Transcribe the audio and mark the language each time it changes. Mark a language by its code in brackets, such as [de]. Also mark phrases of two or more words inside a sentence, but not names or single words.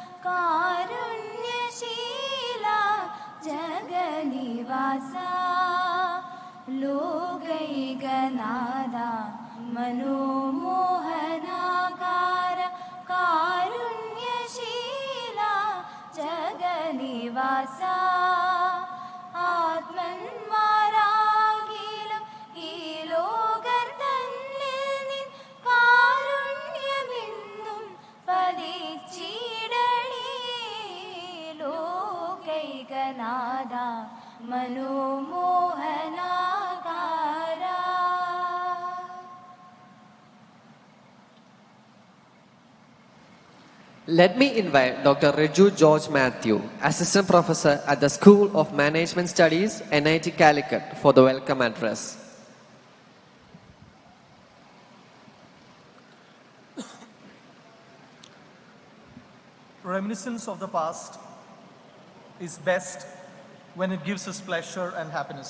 [sa] कारुण्यशीला जगनिवासा लोकैकनाथा मनोमोहनाकार कारुण्यशीला जगनिवासा [ml] ആത്മന്മാരാകിലും ഈ ലോകത്തന്നിൽ നിൻ കാരുണ്യമെന്നും പതിച്ചിടണേ [sa] ലോകൈകനാഥ മനോമോഹനാകാര. [en] Let me invite Dr. Raju George Matthew, Assistant Professor at the School of Management Studies, NIT Calicut, for the welcome address. Reminiscence of the past is best when it gives us pleasure and happiness.